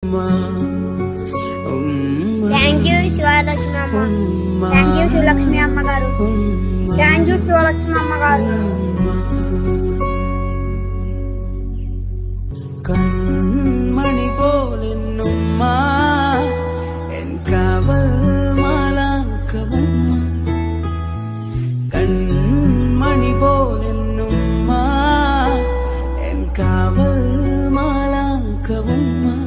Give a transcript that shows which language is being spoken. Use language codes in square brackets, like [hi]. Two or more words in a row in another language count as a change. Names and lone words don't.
[en] thank you [te] శివలక్ష్మి అమ్మ. [en] thank you [te] శివలక్ష్మి అమ్మగారు. [en] thank you [te] శివలక్ష్మి అమ్మగారు. [ml] കൺമണി പോലെന്നുമ്മ എൻ കാവൽ മാലാക്കവുമ്മ കൺമണി പോലെന്നുമ്മ എൻ കാവൽ മാലാക്കവുമ്മ